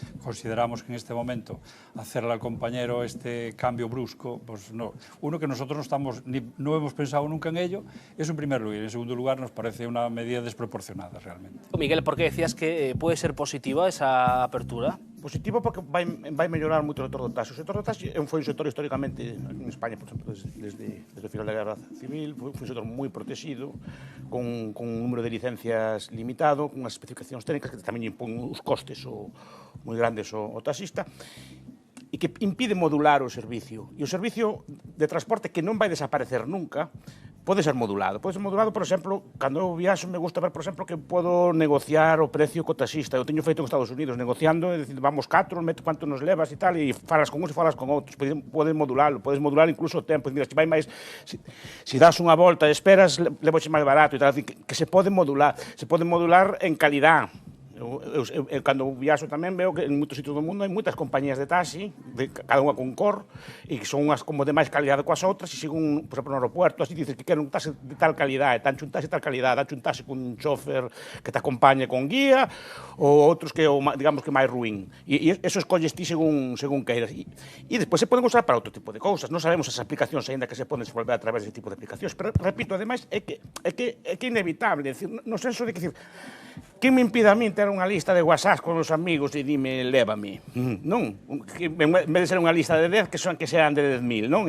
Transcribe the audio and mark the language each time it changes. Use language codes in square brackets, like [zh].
[es] Consideramos que en este momento hacerle al compañero este cambio brusco, pues no. Uno, que nosotros no hemos pensado nunca en ello, es en primer lugar. Y en segundo lugar, nos parece una medida desproporcionada, realmente. Miguel, ¿por qué decías que puede ser positiva esa apertura? [gl] Positivo porque vai mellorar moito o sector do taxi. O sector do taxi foi un sector históricamente, en España, por exemplo, desde o final da Guerra Civil, foi un sector moi protegido, con un número de licencias limitado, con unhas especificacións técnicas que tamén impón os costes moi grandes ao taxista, e que impide modular o servicio. E o servicio de transporte, que non vai desaparecer nunca, pode ser modulado. Pode ser modulado, por exemplo, cando eu viaxo, me gusta ver, por exemplo, que podo negociar o precio co taxista. Eu teño feito en Estados Unidos, negociando, é dicir, vamos 4, meto quanto nos levas e tal, e falas con uns e falas con outros. Podes modularlo, podes modular incluso o tempo. Mira, se vai máis, se das unha volta e esperas, levoche máis barato e tal. Que se pode modular en calidad. Eu cando viaxo tamén veo que en moitos sitios do mundo hai moitas compañías de taxi, cada unha con cor, e que son unhas como de máis calidade coas outras, e según, por exemplo, no aeropuerto, así dices que quero un taxi de tal calidade, tancho un taxi de tal calidade, dacho un taxi con un chofer que te acompañe con guía, ou outros que, digamos, que máis ruín. E eso escolles ti según queiras. E despois se poden usar para outro tipo de cousas. Non sabemos as aplicacións aínda que se poden desenvolver a través desse tipo de aplicacións, pero, repito, ademais, é que inevitable, no senso de que, que me impide a min ter unha lista de WhatsApp con os amigos e dime, lévame. Non, que en vez de ser unha lista de 10, que sean de 10.000, non?